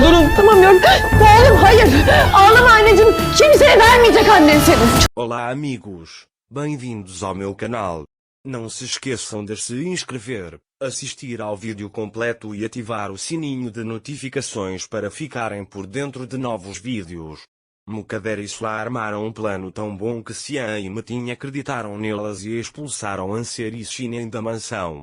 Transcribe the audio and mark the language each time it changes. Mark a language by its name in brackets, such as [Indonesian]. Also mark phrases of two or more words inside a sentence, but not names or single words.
[Turkish] Anlatamıyorum. Oğlum hayır. Ağlama anneciğim. Kimseye vermeyecek annen seni. [Portuguese] Olá amigos, bem-vindos ao meu canal. Não se esqueçam de se inscrever, assistir ao vídeo completo e ativar o sininho de notificações para ficarem por dentro de novos vídeos. Mukadder e Sula armaram um plano tão bom que Xian e Metin acreditaram nelas e expulsaram Anser e Shinen da mansão.